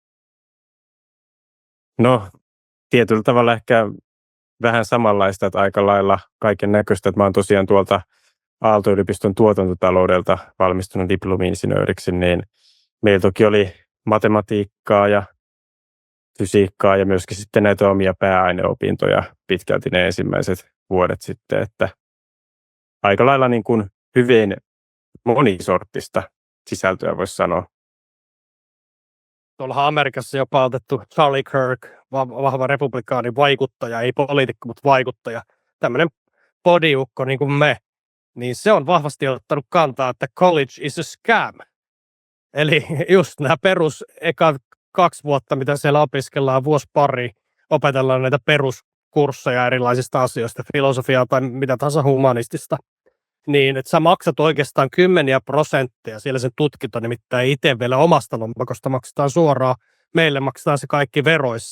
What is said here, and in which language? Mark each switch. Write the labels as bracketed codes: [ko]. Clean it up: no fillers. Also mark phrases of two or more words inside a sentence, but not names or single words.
[fi] No, tietyllä tavalla ehkä vähän samanlaista, että aika lailla kaiken näköistä, että mä oon tosiaan tuolta Aalto-yliopiston tuotantotaloudelta valmistunut diplomi-insinööriksi, niin meillä toki oli matematiikkaa ja fysiikkaa ja myöskin sitten näitä omia pääaineopintoja pitkälti ne ensimmäiset vuodet sitten, että aika lailla niin kuin hyvin monisorttista sisältöä voisi sanoa. Tuolla Amerikassa jopa otettu Charlie Kirk, vahva republikaani vaikuttaja, ei poliitikko, mutta vaikuttaja, tämmöinen podiukko niin kuin me, niin se on vahvasti ottanut kantaa, että [en] college is a scam. [fi] Eli just nämä eka 2 vuotta, mitä siellä opiskellaan, vuosi pari, opetellaan näitä peruskursseja erilaisista asioista, filosofiaa tai mitä tahansa humanistista, niin että sä maksat oikeastaan 10% siellä sen tutkinto, nimittäin itse vielä omasta lompakosta maksetaan suoraan, meille maksetaan se kaikki veroissa.